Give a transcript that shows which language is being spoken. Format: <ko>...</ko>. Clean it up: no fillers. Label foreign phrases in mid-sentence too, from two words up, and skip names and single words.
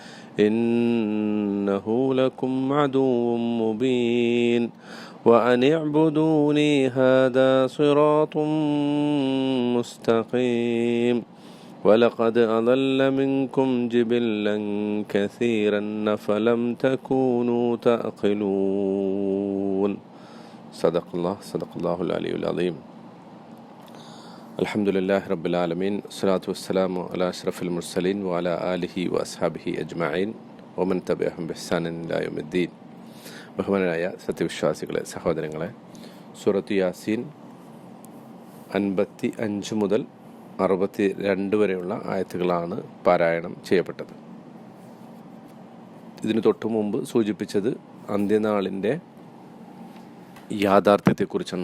<ar>إنه لكم عدو مبين وأن اعبدوني هذا صراط مستقيم ولقد أضل منكم جبلا كثيرا فلم تكونوا تعقلون صدق الله العلي العظيم. الحمد لله رب العالمين الصلاة والسلام على أشرف المرسلين وعلى آله وأصحابه أجمعين ومن تبعهم بإحسان إلى يوم الدين.</ar> <ml>ബഹുമാനരായ സത്യവിശ്വാസികളെ, സഹോദരങ്ങളെ, സൂറത്ത് യാസീൻ 55 മുതൽ 62 വരെയുള്ള ആയത്തുകളാണ് പാരായണം ചെയ്യപ്പെട്ടത്. ഇതിനു തൊട്ടു മുമ്പ് സൂചിപ്പിച്ചത് അന്ത്യനാളിൻ്റെ യാഥാർത്ഥ്യത്തെക്കുറിച്ചാണ്.</ml>